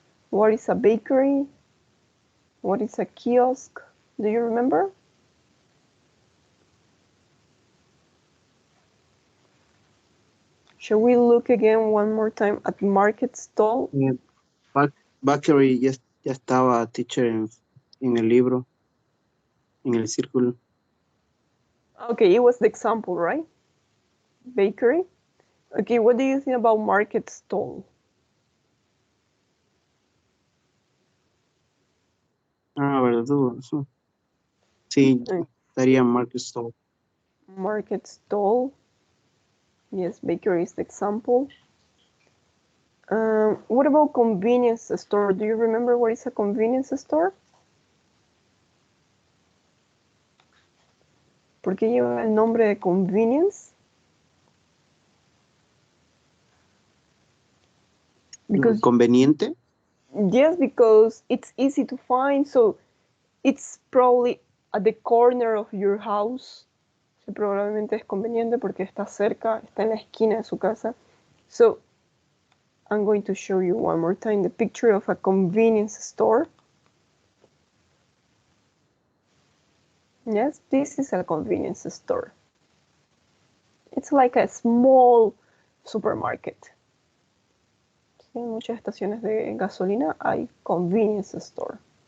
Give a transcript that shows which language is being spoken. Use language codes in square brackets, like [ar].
[en] What is a bakery? What is a kiosk? Do you remember? Shall we look again one more time at market stall? [es] Bakery ya estaba, teacher, en el libro, en el círculo. [en] Okay, it was the example, right? Bakery. Okay, what do you think about market stall? [es] Verdura. Sí, estaría market stall. [en] Market stall. Yes, bakery is the example. What about convenience store? Do you remember what is a convenience store? [es] ¿Por qué lleva el nombre de convenience? [en] Because [es] Conveniente. [en] Yes, because it's easy to find, so it's probably at the corner of your house. [es] So probablemente es conveniente porque está cerca, está en la esquina de su casa. [en] So I'm going to show you one more time the picture of a convenience store. Yes, this is a convenience store. It's like a small supermarket. [es] Sí, en muchas estaciones de gasolina hay convenience store.